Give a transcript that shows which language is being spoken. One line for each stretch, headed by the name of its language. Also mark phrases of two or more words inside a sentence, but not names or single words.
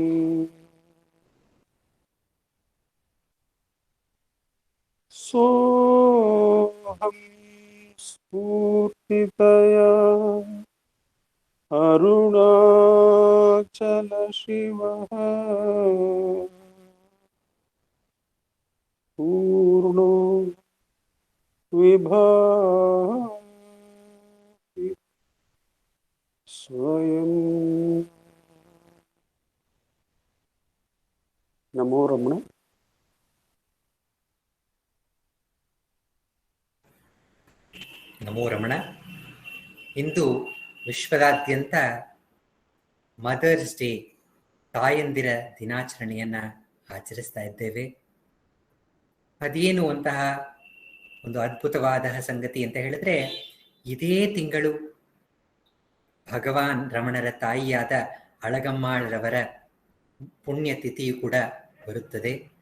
Sanskrit: सोऽहं स्फूर्तितया अरुणाचल शिवः पूर्णो विभाति स्वयं। नमो रमण। ನಮೋ ರಮಣ.
Kannada: ಇಂದು ವಿಶ್ವದಾದ್ಯಂತ
English: Mother's Day,
Kannada: ತಾಯಂದಿರ ದಿನಾಚರಣೆಯನ್ನ ಆಚರಿಸ್ತಾ ಇದ್ದೇವೆ. ಅದೇನು ಅಂತಹ ಒಂದು ಅದ್ಭುತವಾದ ಸಂಗತಿ ಅಂತ ಹೇಳಿದ್ರೆ, ಇದೇ ತಿಂಗಳು ಭಗವಾನ್ ರಮಣರ ತಾಯಿಯಾದ ಅಳಗಮ್ಮಾಳರವರ ಪುಣ್ಯತಿಥಿಯು ಕೂಡ ಬರುತ್ತದೆ.